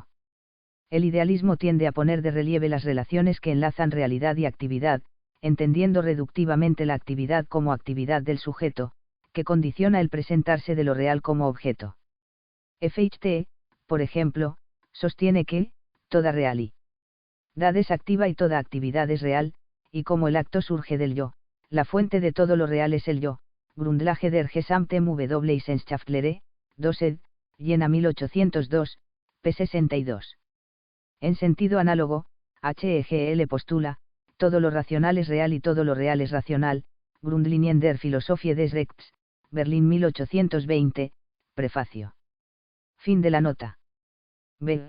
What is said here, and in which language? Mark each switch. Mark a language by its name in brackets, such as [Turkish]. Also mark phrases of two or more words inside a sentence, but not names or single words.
[Spanish] El idealismo tiende a poner de relieve las relaciones que enlazan realidad y actividad, entendiendo reductivamente la actividad como actividad del sujeto, que condiciona el presentarse de lo real como objeto. Fichte, por ejemplo, sostiene que, toda realidad es activa y toda actividad es real, y como el acto surge del yo, la fuente de todo lo real es el yo. Grundlage der Gesamten Wissenschaftslehre, 2 ed., Jena 1802, p. 62. En sentido análogo, Hegel postula, todo lo racional es real y todo lo real es racional, Grundlinien der Philosophie des Rechts, Berlín 1820, prefacio. Fin de la nota. B.